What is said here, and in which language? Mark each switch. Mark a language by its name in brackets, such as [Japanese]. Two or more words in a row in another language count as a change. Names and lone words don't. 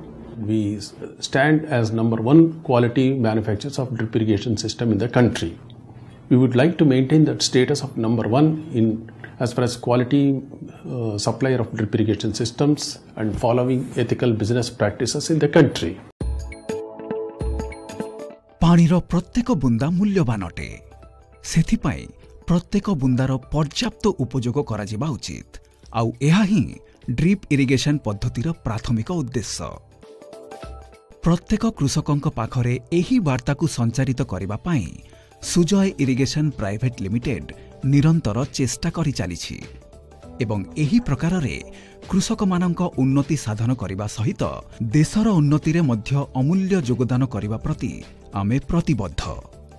[English] We stand as #1 quality manufacturers of drip irrigation system in the country. We would like to maintain that status of #1 in as far as quality supplier of drip irrigation systems and following ethical business practices in the country. [Odia] ପାଣିର ପ୍ରତ୍ୟେକ ବୁନ୍ଦା ମୂଲ୍ୟବାନ ଅଟେ। ସେଥିପାଇଁ ପ୍ରତ୍ୟେକ ବୁନ୍ଦାର ପର୍ଯ୍ୟାପ୍ତ ଉପଯୋଗ କରା ଯିବା ଉଚିତ। ଆଉ ଏହା ହିଁ [English] drip irrigation [Odia] ପଦ୍ଧତିର ପ୍ରାଥମିକ ଉଦ୍ଦେଶ୍ୟ। ପ୍ରତ୍ୟେକ କୃଷକଙ୍କ ପାଖରେ ଏହି ବାର୍ତ୍ତା କୁ ସଞ୍ଚାରିତ କରିବା ପାଇଁ ସୁଜୟ ଇରିଗେସନ ପ୍ରାଇଭେଟ ଲିମିଟେଡ ନିରନ୍ତର ଚେଷ୍ଟା କରି ଚାଲିଛି ଏବଂ ଏହି ପ୍ରକାର ରେ କୃଷକ ମାନଙ୍କ ଉନ୍ନତି ସାଧନ କରିବା ସହିତ ଦେଶର ଉନ୍ନତି ରେ ମଧ୍ୟ ଅମୂଲ୍ୟ ଯୋଗଦାନ କରିବା ପ୍ରତି ଆମେ ପ୍ରତିବଦ୍ଧ।